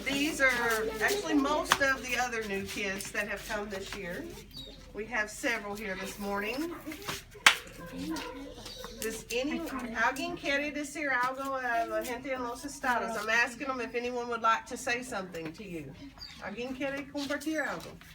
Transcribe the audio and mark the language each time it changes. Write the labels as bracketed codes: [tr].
[en] These are actually most of the other new kids that have come this year. We have several here this morning. Does [es] alguien quiere decir algo a la gente en los estados? [en] I'm asking them if anyone would like to say something to you. [es] ¿Alguien quiere compartir algo?